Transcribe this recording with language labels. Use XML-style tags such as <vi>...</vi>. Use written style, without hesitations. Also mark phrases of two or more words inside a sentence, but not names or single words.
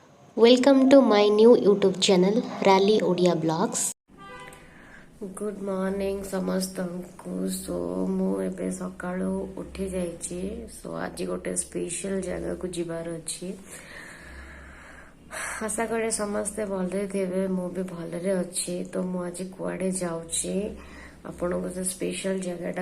<en>Welcome to my new YouTube channel Rally Odia Blogs. good morning</en> <or>समस्तଙ୍କୁ सो ମୁଁ ଏବେ ସକାଳୁ ଉଠି ଯାଇଛି ସो ଆଜି ଗୋଟେ ସ୍ପେଶାଲ ଜାଗାକୁ ଯିବାର ଅଛି ଆଶା କରେ ସମସ୍ତେ ଭଲରେ ଥିବେ ମୁଁ ବି ଭଲରେ ଅଛି ତ ମୁଁ ଆଜି କୁଆଡ଼େ ଯାଉଛି ଆପଣଙ୍କୁ ସେ ସ୍ପେଶାଲ ଜାଗାଟା</or>